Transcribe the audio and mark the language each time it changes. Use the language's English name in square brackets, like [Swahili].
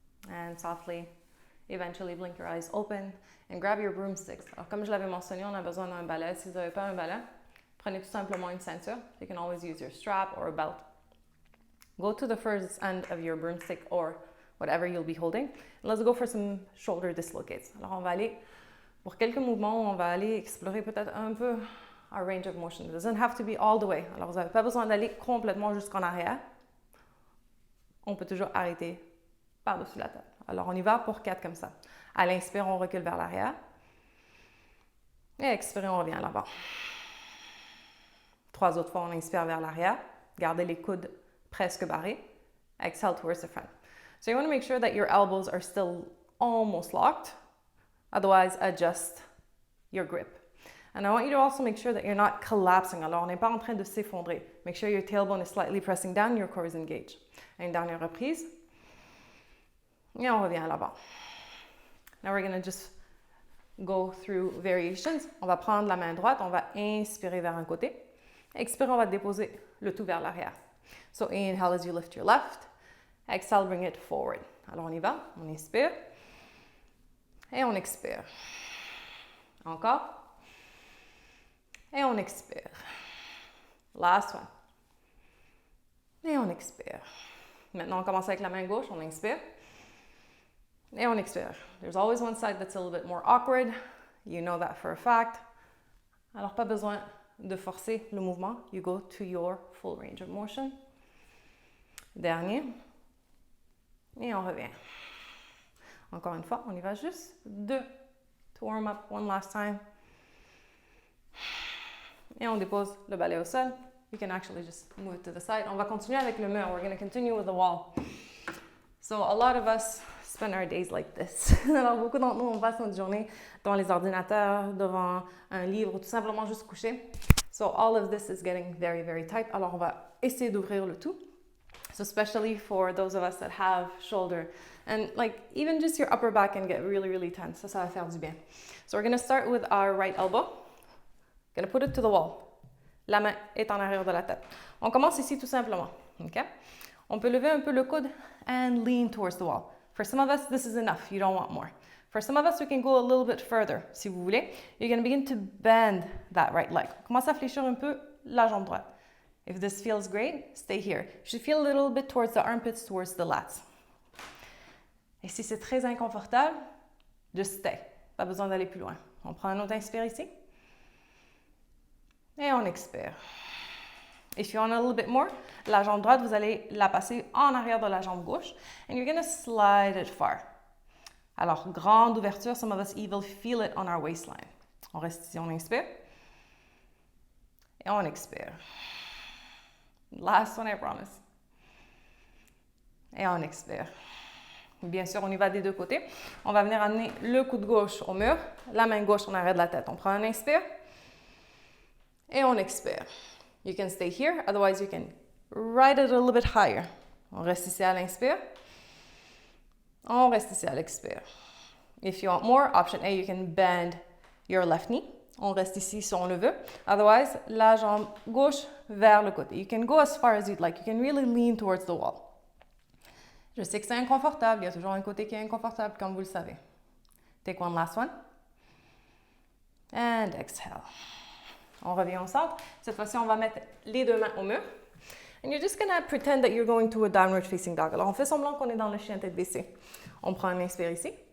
[English] And softly, eventually blink your eyes open and grab your broomsticks. [French] Alors, comme je l'avais mentionné, on a besoin d'un balai. Si vous n'avez pas un balai, prenez tout simplement une ceinture. [English] You can always use your strap or a belt. Go to the first end of your broomstick or whatever you'll be holding. Let's go for some shoulder dislocates. [French] Alors, on va aller, pour quelques mouvements, on va aller explorer peut-être un peu [English] our range of motion. It doesn't have to be all the way. [French] Alors, vous n'avez pas besoin d'aller complètement jusqu'en arrière. On peut toujours arrêter par-dessus la tête. Alors, on y va pour 4 comme ça. À l'inspire, on recule vers l'arrière. Et expire, on revient à l'avant. 3 autres fois, on inspire vers l'arrière. Gardez les coudes presque barrés. [English] Exhale towards the front. So you want to make sure that your elbows are still almost locked. Otherwise, adjust your grip. And I want you to also make sure that you're not collapsing. [French] Alors, on n'est pas en train de s'effondrer. [English] Make sure your tailbone is slightly pressing down, your core is engaged. [French] Une dernière reprise. Et on revient à l'avant. [English] Now we're going to just go through variations. [French] On va prendre la main droite, on va inspirer vers un côté. Expire, on va déposer le tout vers l'arrière. [English] So inhale as you lift your left. Exhale, bring it forward. [French] Alors on y va, on inspire. Et on expire. Encore. Et on expire. [English] Last one. [French] Et on expire. Maintenant, on commence avec la main gauche, on inspire. Et on expire. [English] There's always one side that's a little bit more awkward. You know that for a fact. [French] Alors, pas besoin de forcer le mouvement. [English] You go to your full range of motion. [French] Dernier. Et on revient. Encore une fois, on y va juste 2. [English] To warm up one last time. [French] Et on dépose le balai au sol. [English] You can actually just move it to the side. [French] On va continuer avec le mur. [English] We're going to continue with the wall. So a lot of us spend our days like this. [French] Alors, beaucoup d'entre nous, on passe notre journée devant les ordinateurs, devant un livre, ou tout simplement juste couché. [English] So all of this is getting very, very tight. [French] Alors, on va essayer d'ouvrir le tout. [English] So especially for those of us that have shoulder and like even just your upper back can get really, really tense. [French] Ça va faire du bien. [English] So we're going to start with our right elbow. Going to put it to the wall. [French] La main est en arrière de la tête. On commence ici tout simplement. Okay? On peut lever un peu le coude [English] and lean towards the wall. For some of us, this is enough. You don't want more. For some of us, we can go a little bit further. [French] Si vous voulez, [English] you're going to begin to bend that right leg. [French] Commence à fléchir un peu la jambe droite. [English] If this feels great, stay here. You should feel a little bit towards the armpits, towards the lats. [French] Et si c'est très inconfortable, [English] just stay. [French] Pas besoin d'aller plus loin. On prend un autre inspire ici. Et on expire. [English] If you want a little bit more, [French] la jambe droite, vous allez la passer en arrière de la jambe gauche. [English] And you're going to slide it far. [French] Alors, grande ouverture. [English] Some of us even feel it on our waistline. [French] On reste ici, on inspire. Et on expire. [English] Last one, I promise. [French] Et on expire. Bien sûr, on y va des deux côtés. On va venir amener le coude gauche au mur, la main gauche en arrière de la tête. On prend un inspire. Et on expire. [English] You can stay here, otherwise you can ride it a little bit higher. [French] On reste ici à l'inspire. On reste ici à l'expire. [English] If you want more, option A, you can bend your left knee. [French] On reste ici si on le veut. [English] Otherwise, [French] la jambe gauche vers le côté. [English] You can go as far as you'd like. You can really lean towards the wall. [French] Je sais que c'est inconfortable. Il y a toujours un côté qui est inconfortable, comme vous le savez. [English] Take one last one. And exhale. [French] On revient au centre. Cette fois-ci, on va mettre les deux mains au mur. [English] And you're just going to pretend that you're going to a downward facing dog. [French] Alors, on fait semblant qu'on est dans le chien tête baissée. On prend un inspire ici.